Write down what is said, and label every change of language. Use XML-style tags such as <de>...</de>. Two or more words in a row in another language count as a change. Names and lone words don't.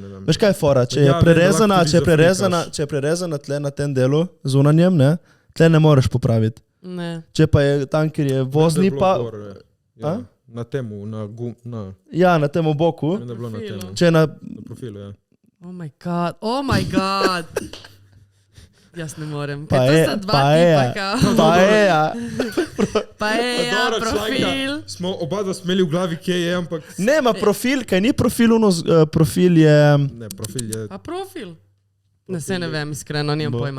<sl>Veš kaj je fora? Če je prerezana tle na tem delu, zunanjem, ne, tle ne moreš popraviti. Ne. Če pa je tam, kjer je vozni pa... Na temu, Ja, na temu boku. Ne bilo na temu. Če je na profilu, ja.</sl> <en>Oh my god.</en> <sl>Jaz ne morem. Pa je, profil. Smo oba dva smeli v glavi, kje je, ampak... Ne, ma profil, kaj ni profil, profil je... Ne, profil je... A profil? Ne, se ne vem, iskreno, nimam pojma.</sl>